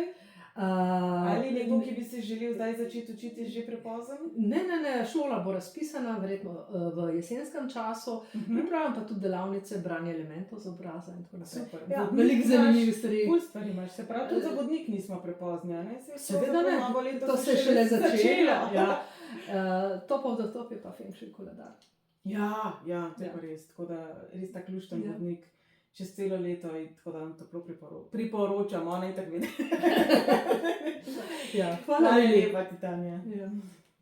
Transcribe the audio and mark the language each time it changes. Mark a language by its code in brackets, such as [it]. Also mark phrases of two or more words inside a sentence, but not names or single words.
[sl] Ali nekdo, ki bi se želel zdaj začeti učiti, že prepozen? Ne, šola bo razpisana, verjetno v jesenskem času. Pripravljam pa tudi delavnice, branje elementov z obraza in tako naprej. Super. Ja, Vodnik veliko imaš, zanimivih stvari. Ful stvari imaš, se pravi, tudi za vodnik nismo prepozni, a ne? Seveda ne, to se je šele začelo. Ja. [en] Top of the top [sl] je pa feng shui koledar. Ja, to je pa res, tako da res tak lušten vodnik čez celo leto in tako da vam toplo priporočam, ona je tako vidi. Hvala lepa ti, Tanja. Ja.